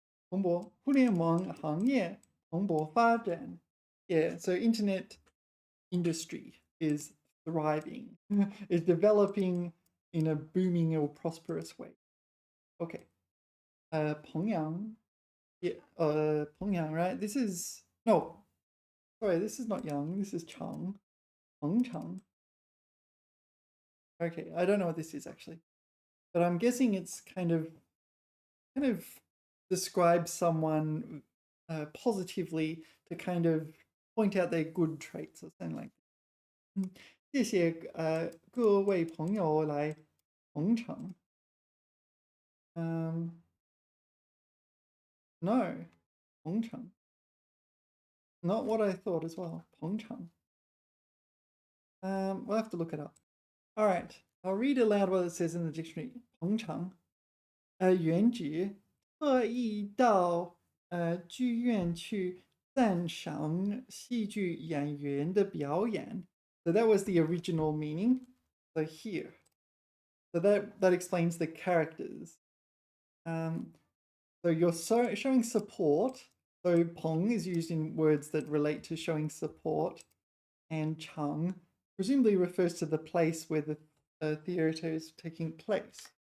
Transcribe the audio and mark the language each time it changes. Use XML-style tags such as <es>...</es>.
<zh>蓬勃, 互联网行业蓬勃发展.</zh> <en>Yeah, so internet industry is thriving, is developing in a booming or prosperous way.</en> <zh>Okay. 彭阳.</zh> <en>Yeah, 彭阳, right? This is, no, sorry, this is not Yang, this is Chang.</en> <zh>彭长.</zh> <en>Okay, I don't know what this is actually, but I'm guessing it's kind of describes someone positively to kind of point out their good traits or something like that.</en> <zh>谢谢各位朋友来捧场.</zh> <en>No, 捧场. Not what I thought as well. 捧场.We'll have to look it up. All right, I'll read aloud what it says in the dictionary.</en> <zh>捧场. 原指特意到剧院去赞赏戏剧演员的表演.</zh> <en>So that was the original meaning. So here. So that explains the characters. So you're showing support. So 捧 is used in words that relate to showing support. And 场 presumably refers to the place where the theater is taking place.</en>